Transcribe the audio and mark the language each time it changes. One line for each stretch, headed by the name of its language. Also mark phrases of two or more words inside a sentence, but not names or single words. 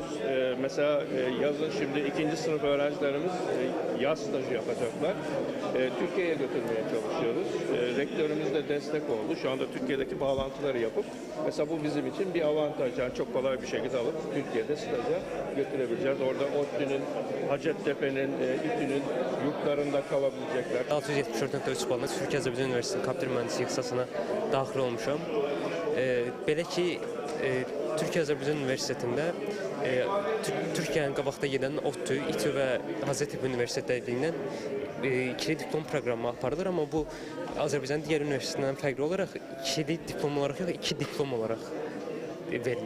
Turkish: Mesela yazın şimdi ikinci sınıf öğrencilerimiz yaz stajı yapacaklar. Türkiye'ye götürmeye çalışıyoruz. Rektörümüz de destek oldu. Şu anda Türkiye'deki bağlantıları yapıp mesela bu bizim için bir avantaj. Yani çok kolay bir şekilde alıp Türkiye'de staja götürebileceğiz. Orada ODTÜ'nün, Hacettepe'nin, İTÜ'nün yurtlarında kalabilecekler.
Azerbaijani: 674.3 balla Türkiyə-Azərbaycan Üniversitetinin kompüter mühəndisliyi ixtisasına daxil olmuşam. Belə ki, Türkiyə-Azərbaycan Üniversitetində Türkiyənin qabaqda gedən ODTÜ, İTÜ və Hacettepe Üniversitetlərindən ikili diplom proqramı aparılır, amma bu Azərbaycanın digər üniversitetindən fərqli olaraq ikili diplom olaraq yox, iki diplom olaraq verilir.